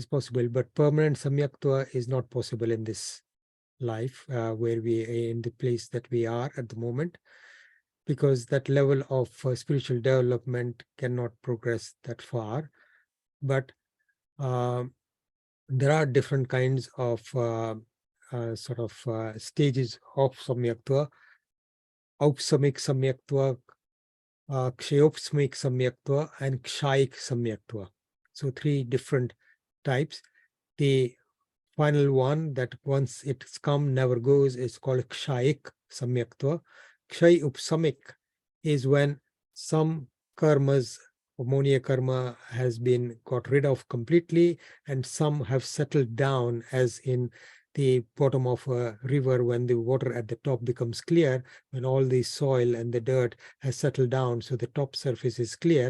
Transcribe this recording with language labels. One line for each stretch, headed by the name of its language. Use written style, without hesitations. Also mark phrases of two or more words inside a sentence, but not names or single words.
English: is possible, but permanent samyaktva is not possible in this life where we are in the place that we are at the moment, because that level of spiritual development cannot progress that far. But there are different kinds of stages of samyaktva.
Sanskrit: Aupsamik samyaktva, kshayopsamik samyaktva, and kshayik samyaktva.
English: So 3 different types. The final one that once it's come never goes is called kshayik samyaktva.
Sanskrit: Kshay upsamik
English: is when some karmas, ammonia karma, has been got rid of completely, and some have settled down, as in the bottom of a river when the water at the top becomes clear, when all the soil and the dirt has settled down, so the top surface is clear.